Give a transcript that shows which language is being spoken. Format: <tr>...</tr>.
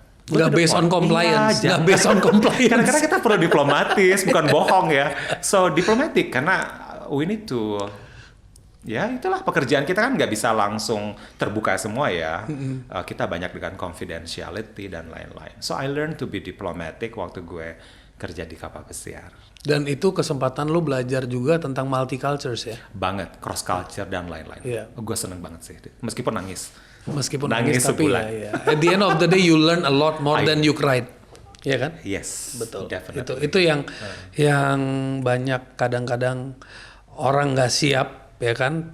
<id>Nggak</id> <en>based on compliance,</en> <id>iya, nggak</id> <en>based on compliance.</en> <id>Karena kita perlu diplomatis, bukan bohong ya.</id> <en>So diplomatic</en> <id>karena</id> <en>we need to,</en> <id>ya itulah pekerjaan kita kan nggak bisa langsung terbuka semua ya. Kita banyak dengan confidentiality dan lain-lain.</id> <en>So I learned to be diplomatic</en> <id>waktu gue kerja di kapal pesiar. Dan itu kesempatan lu belajar juga tentang multi cultures ya? Banget, cross culture dan lain-lain. Iya. Gue seneng banget sih, meskipun nangis. Meskipun nangis tapi sebulan. ya.</id> <en>At the end of the day you learn a lot more than you cried.</en> <id>Iya kan?</id> <en>Yes,</en> <id>Betul.</id> <en>definitely.</en> <id>Itu yang banyak kadang-kadang orang nggak siap ya kan.</id>